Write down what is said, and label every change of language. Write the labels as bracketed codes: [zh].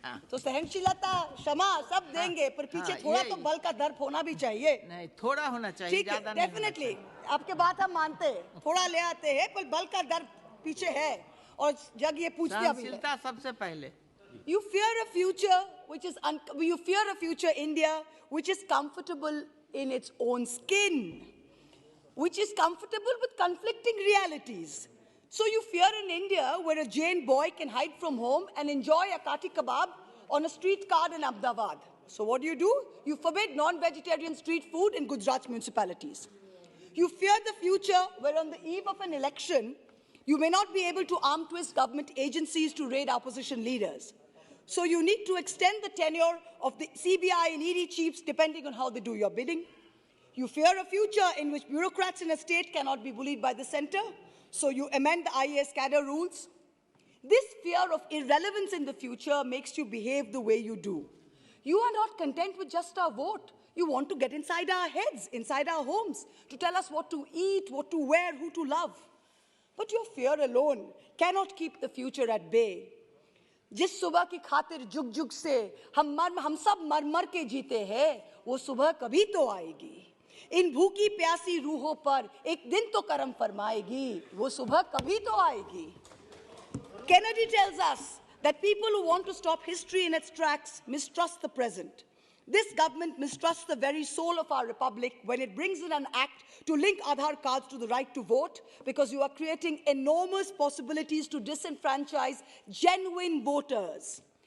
[hi] तो सहनशीलता, क्षमा सब देंगे, पर पीछे थोड़ा तो बल का दर्प होना भी चाहिए। नहीं, थोड़ा होना चाहिए, ज्यादा नहीं। डेफिनेटली आपके बात हम मानते हैं, थोड़ा ले आते हैं, पर बल का दर्प पीछे है और जग ये पूछते अभी है। सहनशीलता सबसे पहले। [en] You fear a future you fear a future India which is comfortable in its own skin, which is comfortable with conflicting realities. So you fear an India where a Jain boy can hide from home and enjoy a kati kebab on a street cart in Ahmedabad. So what do? You forbid non-vegetarian street food in Gujarat municipalities. You fear the future where on the eve of an election, you may not be able to arm twist government agencies to raid opposition leaders. So you need to extend the tenure of the CBI and ED chiefs depending on how they do your bidding. You fear a future in which bureaucrats in a state cannot be bullied by the center. So you amend the IAS cadre rules. This fear of irrelevance in the future makes you behave the way you do. You are not content with just our vote. You want to get inside our heads, inside our homes, to tell us what to eat, what to wear, who to love. But your fear alone cannot keep the future at bay. [hi] जिस सुबह की खातिर जुग जुग से हम सब मर मर के जीते हैं, वो सुबह कभी तो आएगी। इन भूखी प्यासी रूहों पर एक दिन तो करम फरमाएगी, वो सुबह कभी तो आएगी। [en] Kennedy tells us that people who want to stop history in its tracks mistrust the present. This government mistrusts the very soul of our republic when it brings in an act to link Aadhaar cards to the right to vote, because you are creating enormous possibilities to disenfranchise genuine voters.